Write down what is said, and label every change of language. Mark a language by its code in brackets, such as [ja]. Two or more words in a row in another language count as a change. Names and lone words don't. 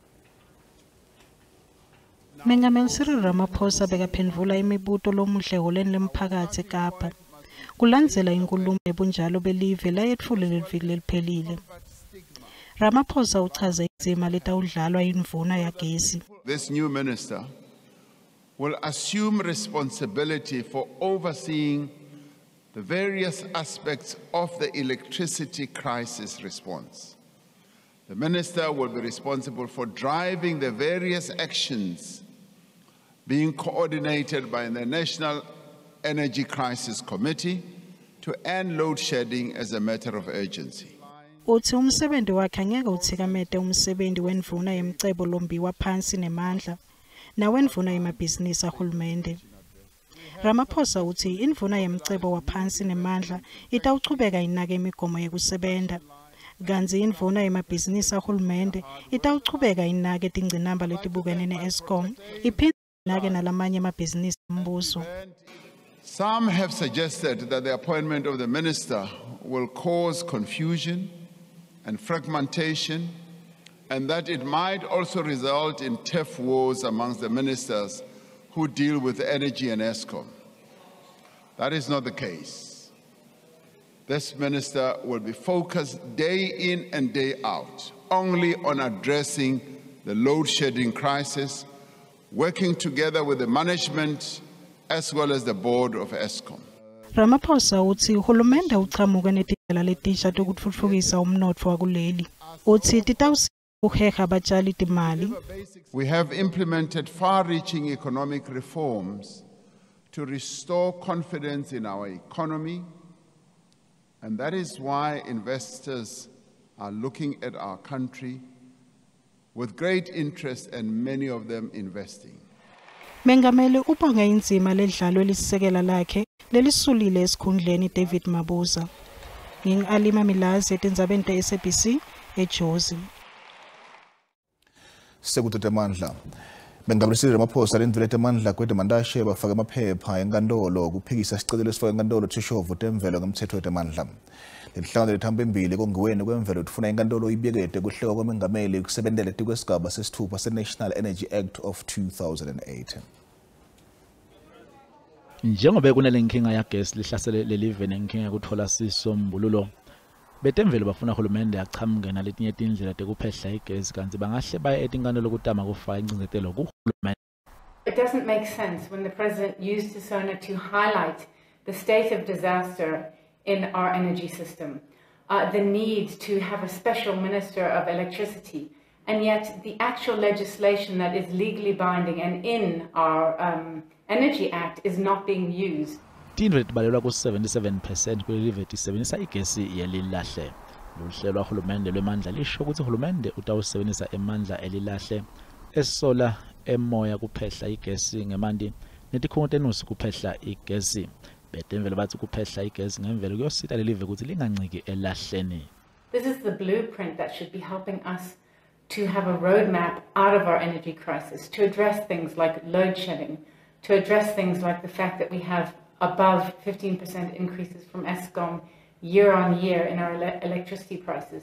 [ss] Bengameli Cyril Ramaphosa bekaphendula imibuto lomuhle holeni lemphakathi eKapa. Kulandzela inkulumo ebunjalo belive layetfule leliviki leliphelile. Ramaphosa uchaze indzima letawudlalwa yindvuna yagesi. [en] This new minister will assume responsibility for overseeing the various aspects of the electricity crisis response. The minister will be responsible for driving the various actions being coordinated by the National Energy Crisis Committee to end load shedding as a matter of urgency. [ss] Uthi umsebenzi wakhe angeke uthikamete umsebenzi wendvuna yemcebo lombiwa phansi nemandla nawendvuna yemabhizinisi ahulumende. Ramaphosa uthi indvuna yemcebo waphansi nemandla itawuchubeka inake imigomo yekusebenta. Kanzi indvuna yemabhizinisi ahulumende itawuchubeka inake tingcinamba letibukene ne-Eskom iphinde inake nalamanye amabhizinisi ombuso. [en] Some have suggested that the appointment of the minister will cause confusion and fragmentation, and that it might also result in turf wars amongst the ministers who deal with energy and Eskom. That is not the case. This minister will be focused day in and day out only on addressing the load shedding crisis, working together with the management as well as the board of Eskom. [ss] Ramaphosa uthi uhulumende uchamuka netindlela letisha tokutfutfukisa umnotfo wakuleli. Uthi titawuheha abatjali timali. [en] We have implemented far-reaching economic reforms to restore confidence in our economy, and that is why investors are looking at our country with great interest and many of them investing. [ss] Bengameli ubonge indzima ledlalwe lisisekela lakhe lelisulile esikhundleni David Mabuza. Ngingalima Milazi etindzabeni te-SABC eJozi. Sekutete mandla. Bengameli Cyril Ramaphosa lendvule temandla kwedemandashe bafaka amaphepha enkantolo kuphikisa sicelo esifaka enkantolo thishovu temvelo ngemtsetfo wetemandla. Lenhlangano lethambembili kongiweni kwemvelo tufuna inkantolo ibekete kuhlelwa kwemengameli kusebentela tikwesigaba sesithupha se-National Energy Act of 2008. Njengoba kunelenkinga yagesi lihlasele lelive nenkinga yokuthola sisombululo, betemvelo bafuna uhulumende achamuke naletinye tindlela tekuphehla igesi kanti bangahle baye etinkantolo kutama kufaka incindezelo kuhulumende. [en] It doesn't make sense when the president used his honor to highlight the state of disaster in our energy system, the need to have a special minister of electricity, and yet the actual legislation that is legally binding and in our Energy Act is not being used. [ss] Tindwe tibalelwa ku 77% kwelive tisebenzisa igesi yelilahle. Luhlelo lwahulumende lwemandla lisho ukuthi uhulumende utawusebenzisa emandla elilahle esola emoya kuphehla igesi ngemanti netikhungo tenusi kuphehla igesi. Betemvelo bathi kuphehla igesi ngemvelo kuyosita lelive ukuthi linganciki elahleni. [en] This is the blueprint that should be helping us to have a roadmap out of our energy crisis, to address things like load shedding, to address things like the fact that we have above 15% increases from ESCOM year on year in our electricity prices.